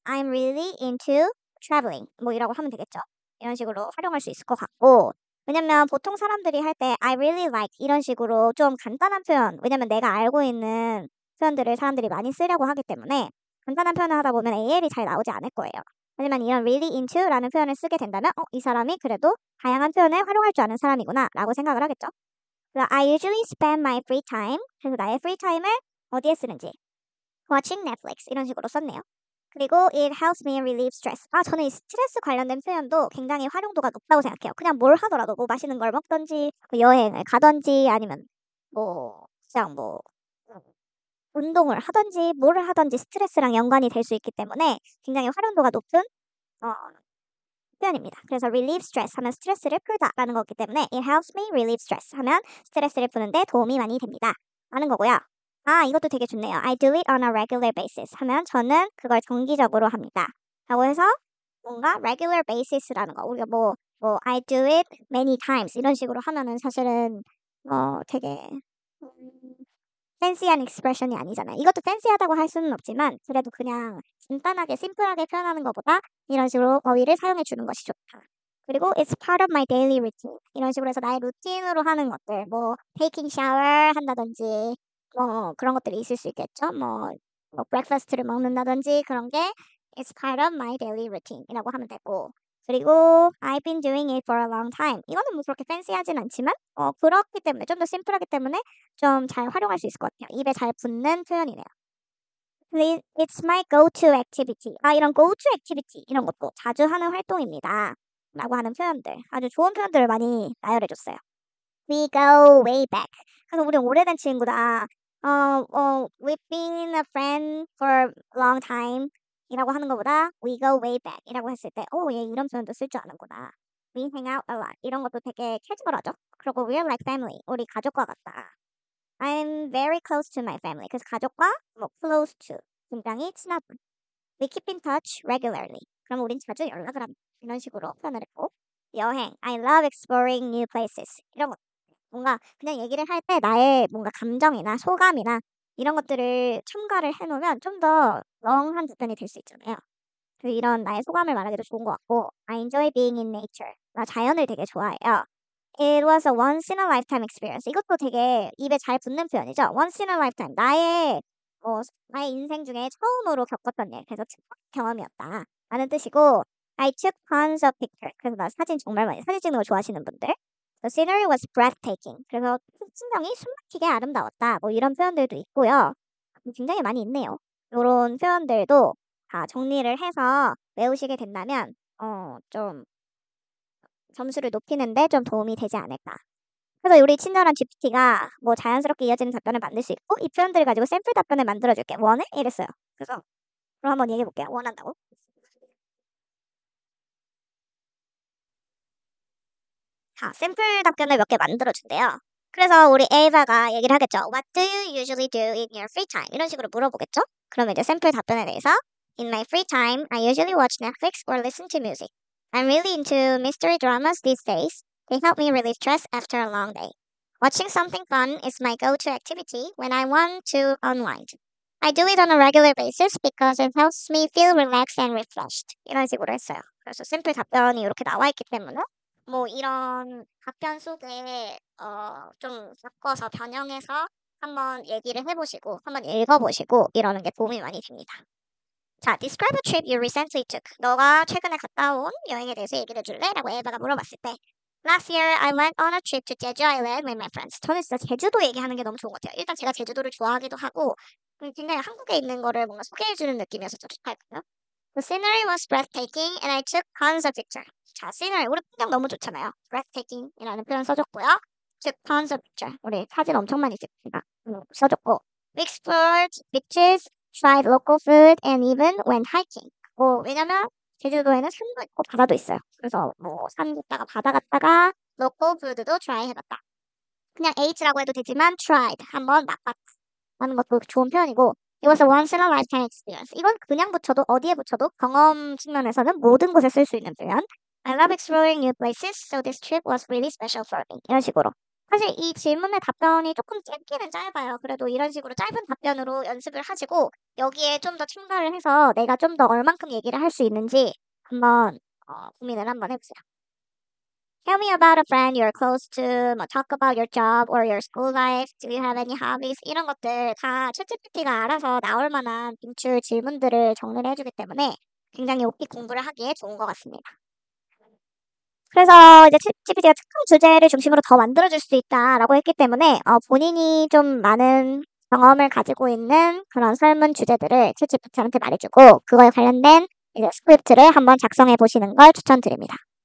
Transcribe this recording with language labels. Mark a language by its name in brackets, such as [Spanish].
[English] I'm really into traveling [Korean] 뭐 이라고 하면 되겠죠. 이런 식으로 활용할 수 있을 것 같고 왜냐면 보통 사람들이 할 때 [English] I really like [Korean] 이런 식으로 좀 간단한 표현 왜냐면 내가 알고 있는 표현들을 사람들이 많이 쓰려고 하기 때문에 간단한 표현을 하다 보면 AL이 잘 나오지 않을 거예요. 하지만 이런 really into라는 표현을 쓰게 된다면 이 사람이 그래도 다양한 표현을 활용할 줄 아는 사람이구나 라고 생각을 하겠죠. 그래서 [English] I usually spend my free time [Korean] 그래서 나의 free time을 어디에 쓰는지 [English] watching Netflix [Korean] 이런 식으로 썼네요. [English] 그리고 it helps me relieve stress. [Korean] 저는 이 스트레스 관련된 표현도 굉장히 활용도가 높다고 생각해요. 그냥 뭘 하더라도 뭐 맛있는 걸 먹던지 뭐 여행을 가던지 아니면 뭐 그냥 뭐 운동을 하던지 뭐를 하던지 스트레스랑 연관이 될 수 있기 때문에 굉장히 활용도가 높은 어, 표현입니다. 그래서 relieve stress 하면 스트레스를 풀다라는 거기 때문에 [English] it helps me relieve stress [Korean] 하면 스트레스를 푸는데 도움이 많이 됩니다. 라는 거고요. 이것도 되게 좋네요. [English] I do it on a regular basis [Korean] 하면 저는 그걸 정기적으로 합니다. 라고 해서 뭔가 regular basis라는 거 우리가 뭐 [English] I do it many times [Korean] 이런 식으로 하면은 사실은 되게 팬시한 익스프레션이 아니잖아요. 이것도 팬시하다고 할 수는 없지만 그래도 그냥 간단하게 심플하게 표현하는 것보다 이런 식으로 어휘를 사용해 주는 것이 좋다. [English] 그리고 it's part of my daily routine. [Korean] 이런 식으로 해서 나의 루틴으로 하는 것들, 뭐 taking shower 한다든지 그런 것들이 있을 수 있겠죠. 뭐 breakfast를 먹는다든지 그런 게 [English] it's part of my daily routine이라고 [Korean] 하면 되고 그리고 [English] I've been doing it for a long time. [Korean] 이거는 뭐 그렇게 팬시하진 않지만 그렇기 때문에 좀 더 심플하기 때문에 좀 잘 활용할 수 있을 것 같아요. 입에 잘 붙는 표현이네요. [English] It's my go-to activity. [Korean] 이런 go-to activity 이런 것도 자주 하는 활동입니다. 라고 하는 표현들. 아주 좋은 표현들을 많이 나열해줬어요. [English] We go way back. [Korean] 그래서 우리 오래된 친구다. [English] We've been a friend for a long time. [Korean] 이라고 하는 것보다 [English] we go way back [Korean] 이라고 했을 때 얘 이런 표현도 쓸 줄 아는구나. [English] We hang out a lot. [Korean] 이런 것도 되게 캐주얼하죠. [English] 그리고 we're like family. [Korean] 우리 가족과 같다. [English] I'm very close to my family. [Korean] 그래서 가족과 close to 굉장히 친하다. [English] We keep in touch regularly. [Korean] 그럼 우린 자주 연락을 합니다. 이런 식으로 표현을 했고 여행. [English] I love exploring new places. [Korean] 이런 것 뭔가 그냥 얘기를 할 때 나의 뭔가 감정이나 소감이나 이런 것들을 첨가를 해놓으면 좀 더 렁한 답변이 될 수 있잖아요. 그래서 이런 나의 소감을 말하기도 좋은 것 같고 [English] I enjoy being in nature. [Korean] 나 자연을 되게 좋아해요. [English] It was a once in a lifetime experience. [Korean] 이것도 되게 입에 잘 붙는 표현이죠. [English] Once in a lifetime. [Korean] 나의 인생 중에 처음으로 겪었던 일. 그래서 특별 경험이었다. 라는 뜻이고 [English] I took tons of pictures. [Korean] 그래서 나 사진 정말 많이 사진 찍는 거 좋아하시는 분들. [English] The scenery was breathtaking. [Korean] 그래서 풍경이 숨막히게 아름다웠다. 뭐 이런 표현들도 있고요. 굉장히 많이 있네요. 이런 표현들도 다 정리를 해서 외우시게 된다면 좀 점수를 높이는데 좀 도움이 되지 않을까. 그래서 우리 친절한 GPT가 뭐 자연스럽게 이어지는 답변을 만들 수 있고 이 표현들을 가지고 샘플 답변을 만들어줄게. 원해? 이랬어요. 그래서 그럼 한번 얘기해볼게요. 원한다고? 자, 샘플 답변을 몇 개 만들어준대요. 그래서 우리 에이바가 얘기를 하겠죠. [English] What do you usually do in your free time? [Korean] 이런 식으로 물어보겠죠. 그러면 이제 샘플 답변에 대해서 [English] In my free time, I usually watch Netflix or listen to music. I'm really into mystery dramas these days. They help me relieve stress after a long day. Watching something fun is my go-to activity when I want to unwind. I do it on a regular basis because it helps me feel relaxed and refreshed. [Korean] 이런 식으로 했어요. 그래서 샘플 답변이 이렇게 나와 있기 때문에 뭐 이런 답변 속에 좀 섞어서 변형해서 한번 얘기를 해보시고 한번 읽어보시고 이러는 게 도움이 많이 됩니다. [English] 자, describe a trip you recently took. [Korean] 너가 최근에 갔다 온 여행에 대해서 얘기를 해줄래? 라고 에바가 물어봤을 때 [English] Last year, I went on a trip to Jeju Island with my friends. [Korean] 저는 진짜 제주도 얘기하는 게 너무 좋은 것 같아요. 일단 제가 제주도를 좋아하기도 하고 굉장히 한국에 있는 거를 뭔가 소개해주는 느낌이어서 좀 좋달까요? [English] The scenery was breathtaking and I took tons of pictures. 자, scenery. [Korean] 우리 풍경 너무 좋잖아요. breathtaking 이라는 표현 써줬고요. [English] took tons of pictures. [Korean] 우리 사진 엄청 많이 찍습니다. 써줬고. [English] We explored beaches, tried local food, and even went hiking. [Korean] 왜냐면 제주도에는 산도 있고 바다도 있어요. 그래서 뭐 산 갔다가 바다 갔다가 local food도 try 해봤다. 그냥 H라고 해도 되지만 tried. 한번 맛봤다. 하는 것도 좋은 표현이고 [English] It was a once in a lifetime experience. [Korean] 이건 그냥 붙여도 어디에 붙여도 경험 측면에서는 모든 곳에 쓸 수 있는 표현. [English] I love exploring new places, so this trip was really special for me. [Korean] 이런 식으로. 사실 이 질문의 답변이 조금 짧기는 짧아요. 그래도 이런 식으로 짧은 답변으로 연습을 하시고 여기에 좀 더 첨가를 해서 내가 좀 더 얼만큼 얘기를 할 수 있는지 한번 고민을 한번 해보세요. [English] Tell me about a friend you're close to, 뭐 talk about your job or your school life. Do you have any hobbies? [Korean] 이런 것들 다 챗GPT가 알아서 나올 만한 빈출 질문들을 정리를 해주기 때문에 굉장히 오픽 공부를 하기에 좋은 것 같습니다. 그래서 이제 챗GPT가 특정 주제를 중심으로 더 만들어줄 수 있다라고 했기 때문에 본인이 좀 많은 경험을 가지고 있는 그런 설문 주제들을 챗GPT한테 말해주고 그거에 관련된 이제 스크립트를 한번 작성해 보시는 걸 추천드립니다.